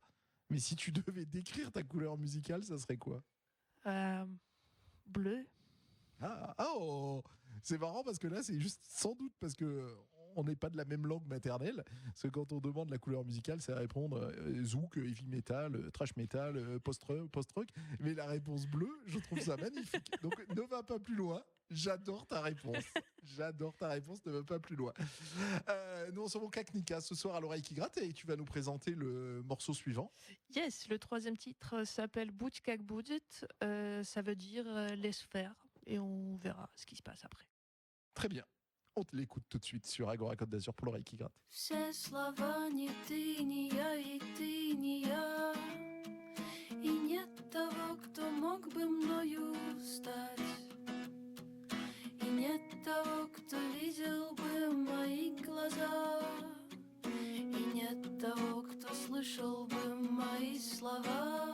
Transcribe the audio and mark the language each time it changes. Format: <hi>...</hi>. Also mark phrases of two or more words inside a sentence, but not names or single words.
<fr>Mais si tu devais décrire ta couleur musicale, ça serait quoi ? Bleu. C'est marrant parce que là, c'est juste sans doute parce que on n'est pas de la même langue maternelle. Parce que quand on demande la couleur musicale, c'est répondre zouk, heavy metal, trash metal, post-rock. Mais la réponse bleue, je trouve ça magnifique. Donc ne va pas plus loin. J'adore ta réponse. Ne va pas plus loin. Nous, on se retrouve Kaknika ce soir à l'oreille qui gratte et tu vas nous présenter le morceau suivant. Yes, le troisième titre s'appelle Bout Kak Boudit. Ça veut dire laisse faire. Et on verra ce qui se passe après. Très bien. On te l'écoute tout de suite sur Agora Côte d'Azur pour l'oreille qui gratte.</fr> <ru>Все слова не ты, не я, и ты, не я. И нет того, кто мог бы мною стать. И нет того, кто видел бы мои глаза. И нет того, кто слышал бы мои слова.</ru>